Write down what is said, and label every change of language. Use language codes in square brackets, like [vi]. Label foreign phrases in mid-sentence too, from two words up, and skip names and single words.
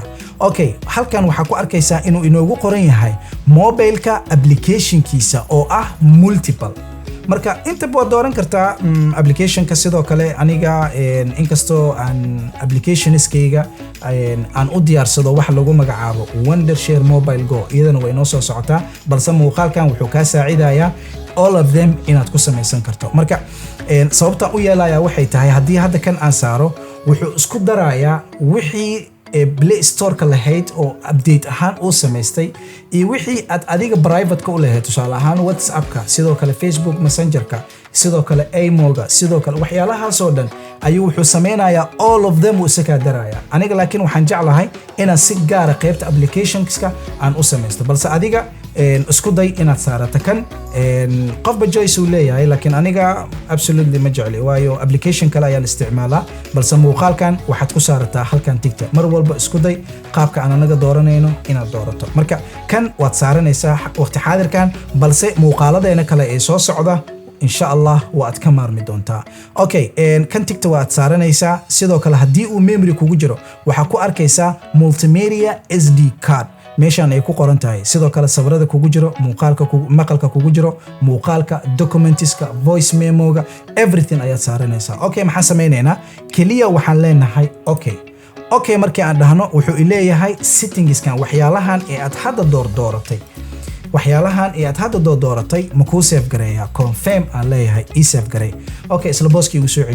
[so] Okay, halkan waxaa ku arkaysaa inuu inoogu qoran yahay mobilka applicationkiisa oo ah multiple. marka inta waad dooran kartaa applicationka. sidoo kale aniga inkastoo aan applicationskayga aan u diyaarsado wax lagu magacaabo Wondershare Mobile Go, iyadana way noo soo socotaa, balse muuqaalkan wuxuu ka saacidayaa [en] all of them [so] inaad ku samaysan karto. marka sababta u yeelaya waxay tahay haddii hadda kan aan saaro wuxuu isku darayaa wixii Play Store-ka lahayd oo update ahaan uu samaystay iyo wixii aad adiga private-ka u lahayd, tusaale ahaan WhatsApp-ka, sidoo kale Facebook Messenger-ka, sidoo kale Imo-ga, sidoo kale waxyaalahaas oo dhan ayuu wuxuu sameynayaa [en] all of them [so] uu isaga darayaa. aniga laakiin waxaan jeclahay inaan si gaar ah qaybta applicationska aan u samaysto, balse adiga isku day inaad saarato kan. qofba choice uu leeyahay, laakiin aniga absolutely ma jecli, waayo application kale ayaan isticmaalaa, balse muuqaalkan waxaad ku saarataa halkan tigta. mar walba isku day qaabka aan anaga dooranayno inaad doorato. marka kan waad saaranaysaa waqti xaadirkan, balse muuqaaladeena kale ee soo socda [ar] insha Allah [so] waad ka maarmi doontaa. Okay, kan tigta waad saaranaysaa. sidoo kale haddii uu memory kugu jiro waxaa ku arkaysaa [en] multimedia SD card [so] meeshaan ay ku qoran tahay. sidoo kale sawirada kugu jiro, maqalka kugu jiro, muuqaalka, documentiska, [en] voice memo-ga, everything [so] ayaad saaranaysaa. Okay, maxaan sameynaynaa? kaliya waxaan leenahay okay markii aan dhahno wuxuu leeyahay settingskan waxyaalahan ee aad hadda dooratay ma kuu save gareeyaa. confirm aan leeyahay ii save garey. okay, isla booskii ugu soo celiyo.